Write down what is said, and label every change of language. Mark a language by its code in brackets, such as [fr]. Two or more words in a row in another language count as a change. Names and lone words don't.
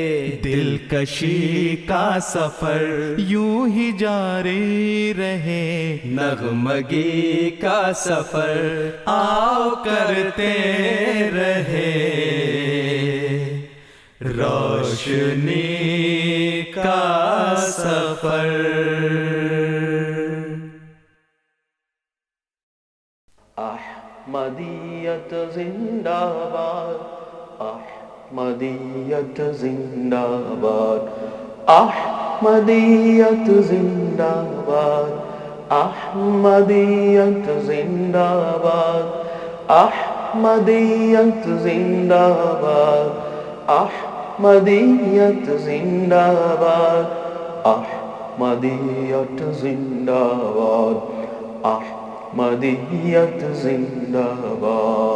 [ur] دلکشی کا سفر یوں ہی جاری رہے، نغمگی کا سفر آؤ کرتے رہے، روشنی کا سفر۔ احمدیت زندہ باد، احمدیت زندہ باد، احمدیت زندہ باد، احمدیت زندہ باد، احمدیت زندہ باد، احمدیت زندہ باد، احمدیت زندہ باد، احمدیت زندہ باد۔